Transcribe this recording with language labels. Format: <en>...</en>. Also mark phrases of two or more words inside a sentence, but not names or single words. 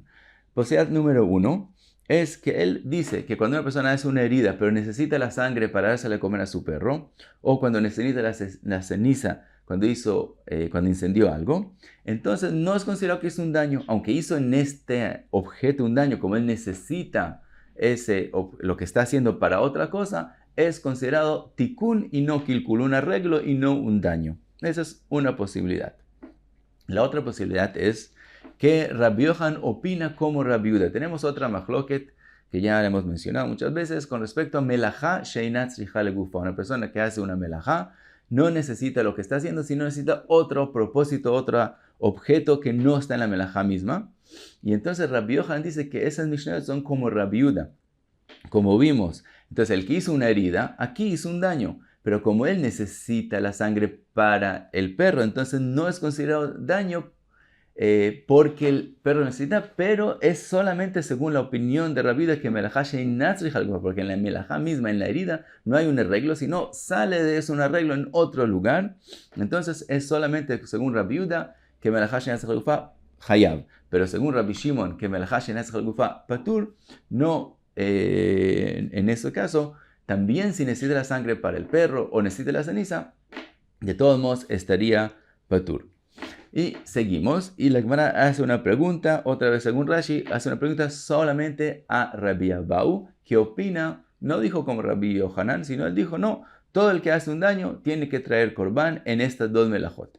<es>Posibilidad número 1 es que él dice que cuando una persona hace una herida, pero necesita la sangre para dársela a comer a su perro, o cuando necesita la ceniza cuando incendió algo, entonces no es considerado que hizo un daño, aunque hizo en este objeto un daño, como él necesita lo que está haciendo para otra cosa, es considerado tikun y no kilkul, un arreglo y no un daño. Esa es una posibilidad. La otra posibilidad es que Rabbi Yohanan opina como Rabbi Yehuda. Tenemos otra machloket que ya hemos mencionado muchas veces con respecto a</es> <he>מלאכה שאינה צריכה לגופה.</he> <es>Una persona que hace una melajá no necesita lo que está haciendo, sino necesita otro propósito, otro objeto que no está en la melajá misma. Y entonces Rabbi Yohanan dice que esas mishnayot son como Rabbi Yehuda, como vimos. Entonces el que hizo una herida, aquí hizo un daño. Pero como él necesita la sangre para el perro, entonces no es considerado daño porque el perro necesita, pero es solamente según la opinión de Rabbi Yehuda que</es> <he>מלאכה שאינה צריכה לגופה,</he> <es>porque en la melajá misma, en la herida, no hay un arreglo, sino sale de eso un arreglo en otro lugar. Entonces es solamente según Rabbi Yehuda que</es> <he>מלאכה שאינה צריכה לגופה חייב,</he> <es>pero según Rabbi Shimon que</es> <he>מלאכה שאינה צריכה לגופה פטור,</he> <es>no, en ese caso, también si necesita la sangre para el perro o necesita la ceniza, de todos modos estaría patur. Y seguimos, y la Gemara hace una pregunta, otra vez según Rashi, hace una pregunta solamente a Rabbi Abau, que opina, no dijo como Rabbi Yohanan, sino él dijo, no, todo el que hace un daño tiene que traer korban en estas 2 melajot.</es>